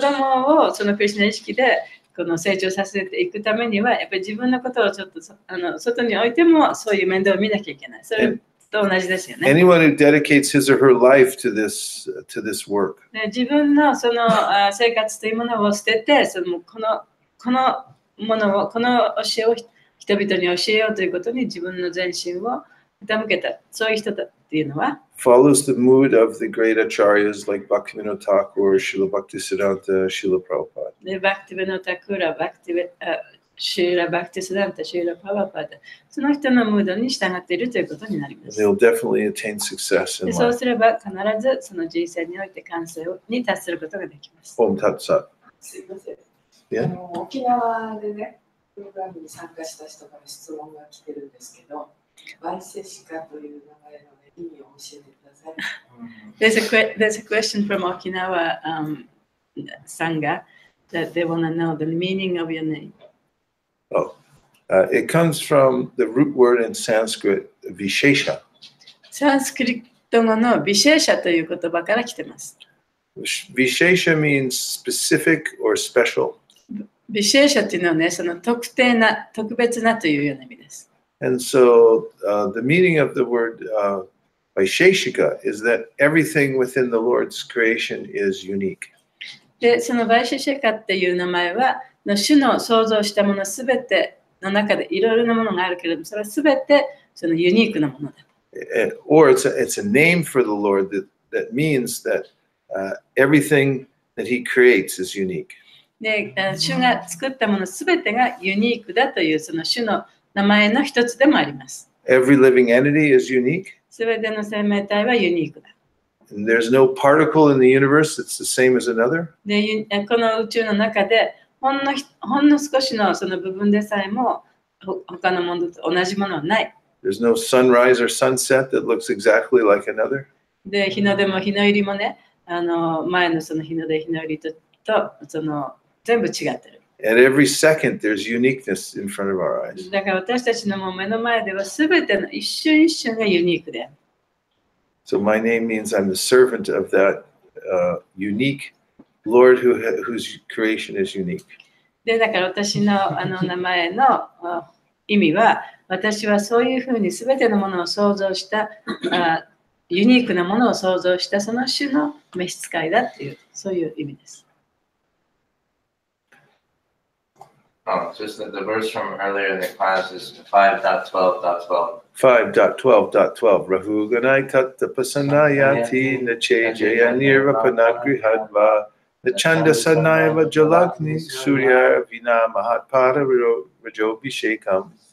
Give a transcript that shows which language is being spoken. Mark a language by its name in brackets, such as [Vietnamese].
[Japanese] 供をそのクリシュナ意識でこの成長させていくためには、やっぱり自分のことをちょっと外に置いてもそういう面倒を見なきゃいけない。それと同じですよね。 [English] Anyone who dedicates his or her life to this work. [Japanese] で、自分のその生活というものを捨てて、このものを、この教えを人々に教えようということに自分の全身を傾けた、そういう人だっていうのは、 [English] Follows the mood of the great acharyas like Bhaktivinoda Thakur, Srila Bhaktisiddhanta, Srila Prabhupada. [Japanese] でバクティベノタクラ、シーラ・バクティスダンタ、シーラ・パワパダ、その人のムードに従っているということになります。 [English] They'll definitely attain success [Japanese] で [English] in [Japanese] そう [English] life. [Japanese] すれば必ずその人生において完成に達することができます。 [Sanskrit] Om Tat Sat. [Japanese] すいません。 Yeah. 沖縄でね、プログラムに参加した人から質問が来てるんですけど、バイセシカという名前の、ね、意味を教えてください。 [English] There's a question from Okinawa Sangha that they want to know the meaning of your name. It comes from the root word in Sanskrit, Vishesha. [Japanese] サンスクリット語のビシェーシャという言葉から来てます。 [English] Vishesha means specific or special. [Japanese] ビシェーシャというのはね、その特定な、特別なというような意味です。 [English] And so the meaning of the word Vaisesika is that everything within the Lord's creation is unique. [Japanese] で、そのバイシェシェカっていう名前は、主の創造したものすべての中でいろいろなものがあるけれども、それはすべてそのユニークなものだ。 [English] Or it's a name for the Lord that means that everything that He creates is unique. [Japanese] で、主が作ったものすべてがユニークだというその主の名前の一つでもあります。 [English] Every living entity is unique. [Japanese] すべての生命体はユニークだ。 [English] And there's no particle in the universe that's the same as another. [Japanese] で、この宇宙の中でほんの少しのその部分でさえも他のものと同じものはない。 [English] There's no sunrise or sunset that looks exactly like another. [Japanese] で、日の出も日の入りもね、前のその日の出日の入りとその全部違ってる。 [English] At every second, there's uniqueness in front of our eyes. [Japanese] だから私たちのもう目の前では全ての一瞬一瞬がユニークである。 [English] So my name means I'm the servant of that unique Lord whose creation is unique. [Japanese] で、だから私の名前の意味は、私はそういうふうに全てのものを創造したユニークなものを創造したその種の召使いだっていう、そういう意味です。 [English] Just the verse from earlier in the class is 5.12.12. [Sanskrit] 5.12.12 Rahuganai tatta pasanayati nache jaya nirvapanagrihandva nachanda sanaiva jalagni surya vina mahatpada rajobhishekam.